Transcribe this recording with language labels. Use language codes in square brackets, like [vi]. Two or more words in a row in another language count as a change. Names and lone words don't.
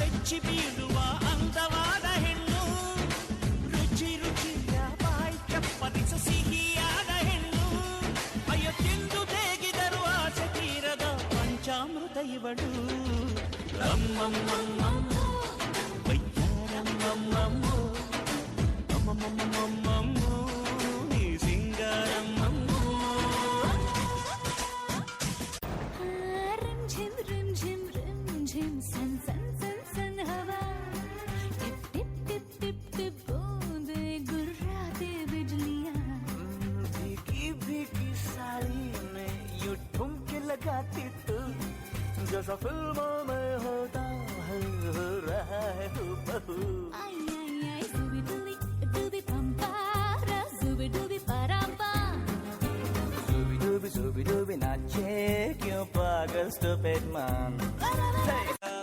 [kn] ಬೆಚ್ಚಿ ಬೀಳುವ ಅಂದವಾದ ಹೆಣ್ಣು, ರುಚಿ ರುಚಿಯ ಬಾಯಿ ಚಪ್ಪರಿಸ ಸಿಹಿಯಾದ ಹೆಣ್ಣು, ಅಯ್ಯೋ ತಿಂದು ತೇಗಿದರು ಆಸೆ ತೀರದ ಪಂಚಾಮೃತ ಇವಳು. ಅಮ್ಮಮ್ಮಮ್ಮಮ್ಮೋ ವೈದ್ಯರಮ್ಮಮ್ಮಮ್ಮೋ ಅಮ್ಮಮ್ಮಮ್ಮಮ್ಮಮ್ಮೋ ನೀ ಸಿಂಗಾರಮ್ಮಮ್ಮೋ. [hi] सन सन सन सन हवा टिप टिप टिप टिप टिप बूंदे गुर्राते बिजलियां. भीगी भीगी साड़ी में यूं ठुमके लगाती तू, जैसा फिल्मों में होता है हो रहा है हूबहू. आई आई आई जुबी डूबी पंपारा जुबी डूबी परांपा. Zubi dubi nache क्यों पागल [en] stupid man.